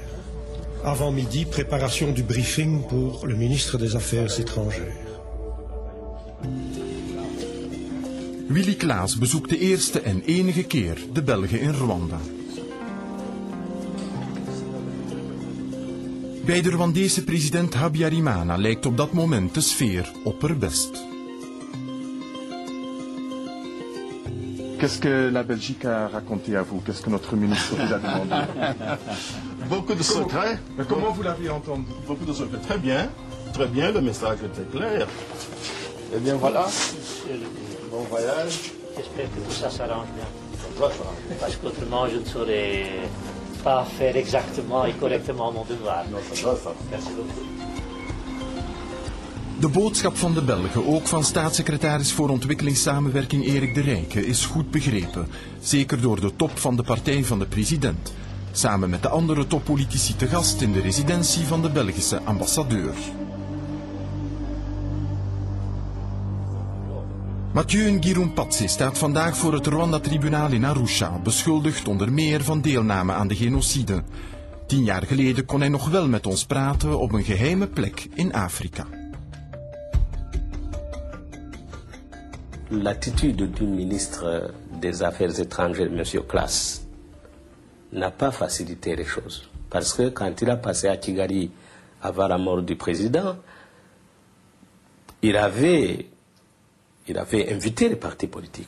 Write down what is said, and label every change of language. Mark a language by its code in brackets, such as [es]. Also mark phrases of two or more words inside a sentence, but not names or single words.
[fr] Avant midi, préparation du briefing pour le ministre des Affaires étrangères. [nl] Willy Klaas bezoekt de eerste en enige keer de Belgen in Rwanda. Bij de Rwandese president Habyarimana lijkt op dat moment de sfeer opperbest. [fr] Qu'est-ce que la Belgique a raconté à vous? Qu'est-ce que notre ministre vous a demandé? Beaucoup de secrets. Comment vous l'avez entendu? Beaucoup de secrets. Très bien, le message était clair. Eh bien voilà, bon voyage. J'espère que tout ça s'arrange bien. Parce qu'autrement, je ne saurais pas faire exactement et correctement mon devoir. Merci beaucoup. [nl] De boodschap van de Belgen, ook van staatssecretaris voor ontwikkelingssamenwerking Erik de Rijke, is goed begrepen. Zeker door de top van de partij van de president. Samen met de andere toppolitici te gast in de residentie van de Belgische ambassadeur. Mathieu Ngirumpatse staat vandaag voor het Rwanda-tribunaal in Arusha, beschuldigd onder meer van deelname aan de genocide. 10 jaar geleden kon hij nog wel met ons praten op een geheime plek in Afrika. [fr] L'attitude du ministre des Affaires étrangères, M. Klaas, n'a pas facilité les choses. Parce que quand il a passé à Kigali avant la mort du président, il avait invité les partis politiques.